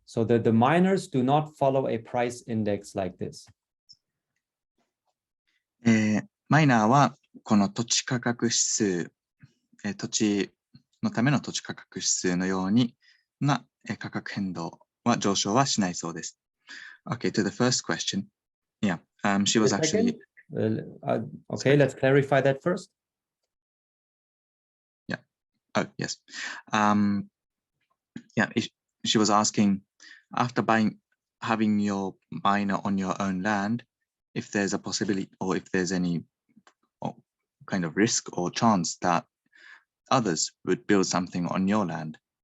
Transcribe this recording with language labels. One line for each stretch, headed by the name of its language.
English: So the miners do not follow a price index like this.
Japanese: マイナーはこの土地価格指数、土地のための土地価格指数のようにな価格変動は上昇はしないそうです。
English: Okay, to the first question. Yeah, she was actually... Okay, let's clarify that first. Yeah. Oh, yes. Yeah, she was asking, after having your miner on your own land, if there's a possibility or if there's any kind of risk or chance that others would build something on your land.